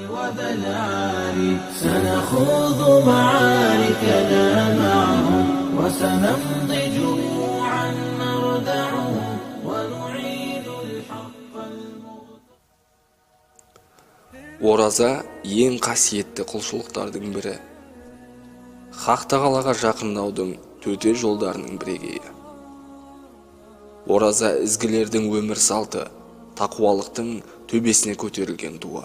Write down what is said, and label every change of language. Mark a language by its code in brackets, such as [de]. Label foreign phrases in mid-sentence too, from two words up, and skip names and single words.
[ar] هذا العالي سنخوض معاركنا معهم وسنمضي جموعا نردعهم ونعيد الحق [kk] Ораза ең қасиетті құлшылықтардың бірі. Хақ тағалаға жақындаудың төте жолдарының бірегейі. Ораза ізгілердің өмір салты, тақуалықтың төбесіне көтерілген туы.